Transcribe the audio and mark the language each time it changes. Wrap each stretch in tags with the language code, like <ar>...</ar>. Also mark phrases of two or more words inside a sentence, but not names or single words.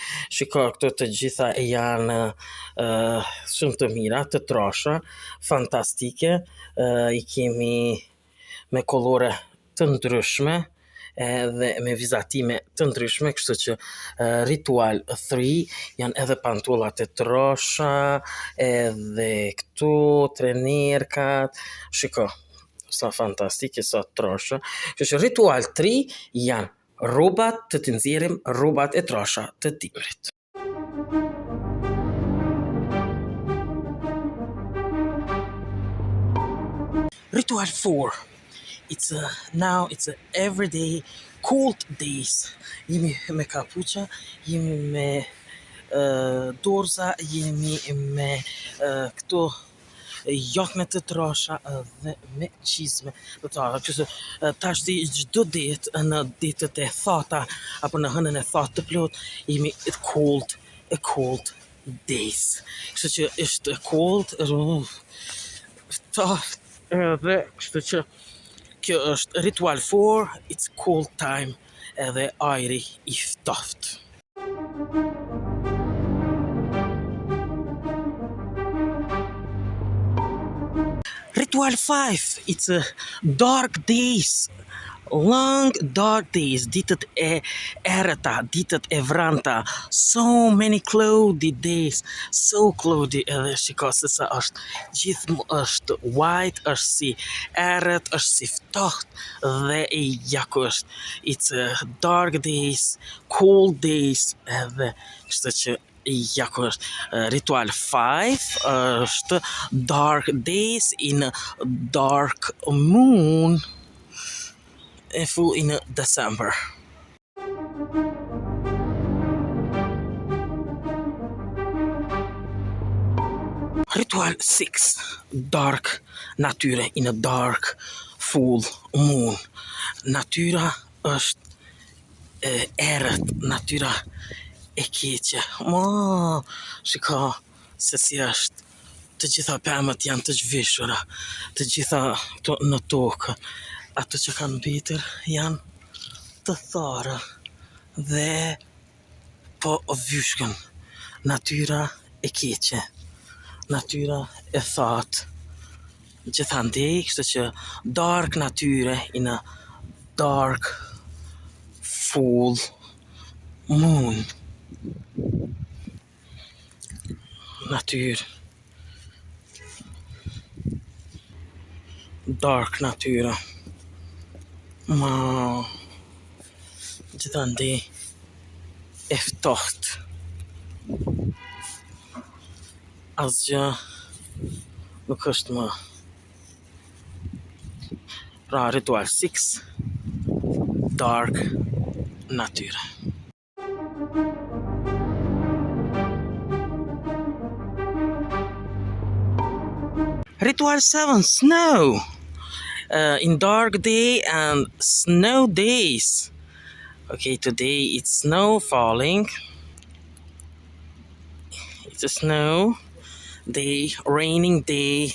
<sq>Shiko, këto të gjitha janë shumë të mira, të trasha, fantastike, i kemi me kolore të ndryshme, edhe me vizatime të ndryshme, kështu që Ritual 3 janë edhe pantullat e trasha, edhe këtu trenerkat, shiko, sa fantastike, sa trasha. Kështu që Ritual 3 janë rrobat të nxjerrim, rrobat e trasha të dimrit. Ritual 4.</sq> <en>It's a everyday cold days.</en> <sq>Jemi me kapuça, jemi me dorza, jemi me këto jakne të trasha dhe me qizme të tjera. Kështu tash çdo ditë në ditët e thata apo në hënën e thatë të plot jemi</sq> <en>cold days.</en> <sq>Kështu që është cold, edhe kështu që kjo është Ritual 4,</sq> <en>it's cold time,</en> <sq>edhe ajri i ftoft.</sq> <en>Ritual 5, it's a dark days, long dark days,</en> <sq>ditët e errëta, ditët e vranta,</sq> <en>so many cloudy days, so cloudy,</en> <sq>edhe shiko se sa është, gjithmonë është white, është si errët, është si ftoht, dhe ja ku është,</sq> <en>it's a dark days, cold days,</en> <sq>edhe kështu që ja ku është Ritual 5 është</sq> <en>dark days in a dark moon, full in December. Ritual 6, dark natyre in a dark full moon.</en> <sq>Natyra është errët, natyra e keqe. Shiko se si është. Të gjitha pemët janë të zhvishura, të gjitha në tokë. Ato që kanë mbetur janë të thara dhe po vyshkën. Natyra e keqe, natyra e thatë. Gjithandej, kështu që</sq> <en>dark natyre in a dark full moon.</en> <sq>Natyrë, dark natyra. Gjithandej e ftoht. Asgjë nuk është më. Pra Ritual 6, dark natyra.</sq> <en>Ritual 7, snow. In dark day and snow days. Okay, today it's snow falling. It's a snow day, raining day.</en>